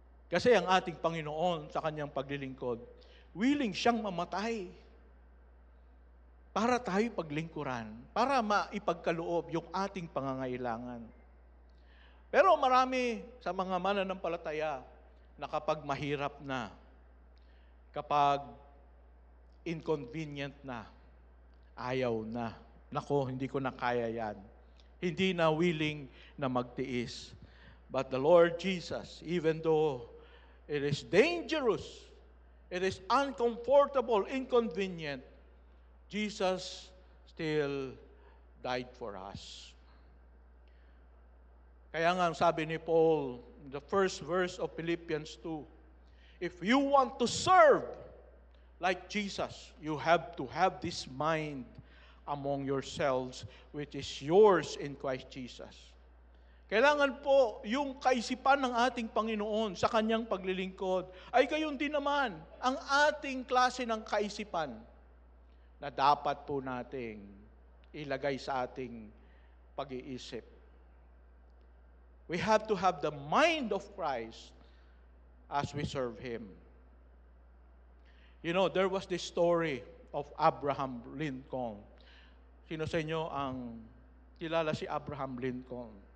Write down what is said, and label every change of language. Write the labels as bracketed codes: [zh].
[tl] Kasi ang ating Panginoon sa kanyang paglilingkod, willing siyang mamatay para tayo paglingkuran, para maipagkaloob yung ating pangangailangan. Pero marami sa mga mananampalataya na kapag mahirap na, kapag inconvenient na, ayaw na. Nako, hindi ko na kaya yan. Hindi na willing na magtiis. [en] But the Lord Jesus, even though it is dangerous, it is uncomfortable, inconvenient, Jesus still died for us. [tl] Kaya nga sabi ni Paul, [en] the first verse of Philippians 2, if you want to serve like Jesus, you have to have this mind among yourselves, which is yours in Christ Jesus. [tl] Kailangan po yung kaisipan ng ating Panginoon sa kanyang paglilingkod ay gayon din naman ang ating klase ng kaisipan na dapat po nating ilagay sa ating pag-iisip. [en] We have to have the mind of Christ as we serve Him. You know, there was this story of Abraham Lincoln. [tl] Sino sa inyo ang kilala si Abraham Lincoln?